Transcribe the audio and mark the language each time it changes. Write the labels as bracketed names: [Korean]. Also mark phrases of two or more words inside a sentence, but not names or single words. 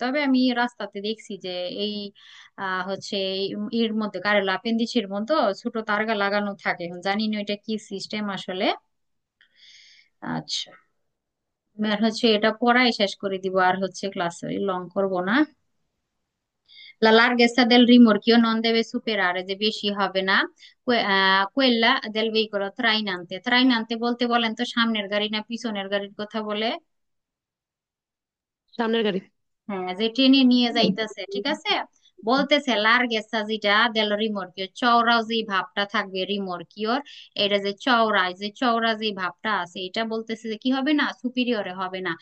[Bangla] তবে আমি রাস্তাতে দেখছি যে এই হচ্ছে এর মধ্যে কারের আপেন্ডিক্সের মধ্যে ছোট তারগা লাগানো থাকে, এখন জানি না এটা কি সিস্টেম আসলে। আচ্ছা, আর হচ্ছে এটা পড়াই শেষ করে দিব, আর হচ্ছে ক্লাস লং করব না। [Italian] La larghezza del rimorchio non deve superare, [Bangla] যে বেশি হবে না, [Italian] quella del veicolo trainante। [Bangla] trainante বলতে বলেন তো সামনের গাড়ি না পিছনের গাড়ির কথা বলে? সামনের গাড়ি। হ্যাঁ, যে টেনে নিয়ে যাইতেছে, ঠিক আছে। বলতেছে লার্গেসা যেটা [Italian] del rimorchio, [Bangla] চওড়া যে ভাবটা থাকবে রিমোর্কিওর, এটা যে চওড়া, যে চওড়া যে ভাবটা আছে, এটা বলতেছে যে কি হবে না, সুপিরিয়রে হবে না।